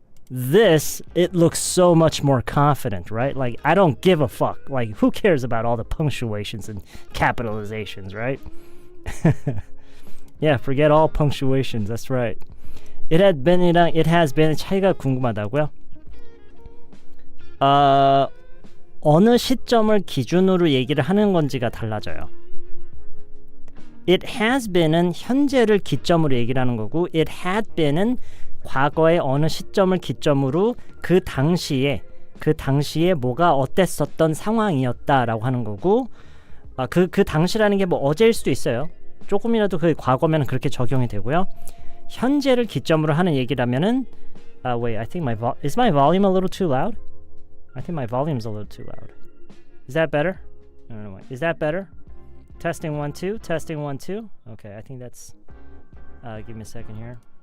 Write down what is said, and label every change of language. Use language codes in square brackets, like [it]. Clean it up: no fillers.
[en] This, it looks so much more confident, right? Like, I don't give a fuck. Like, who cares about all the punctuations and capitalizations, right? Yeah, forget all punctuations. That's right. It had been이랑 it has been [ko] 차이가 궁금하다고요? 어느 시점을 기준으로 얘기를 하는 건지가 달라져요. It has been은 현재를 기점으로 얘기를 하는 거고, it had been은 과거의 어느 시점을 기점으로 그 당시에 뭐가 어땠었던 상황이었다라고 하는 거고, 그 당시라는 게 뭐 어제일 수도 있어요. 조금이라도 그 과거면 그렇게 적용이 되고요. 현재를 기점으로 하는 얘기라면은 [en] wait, I think is my volume a little too loud? I think my volume's a little too loud. Is that better? No, wait. Is that better? Testing 1 2. Testing 1 2. Okay, I think that's give me a second here.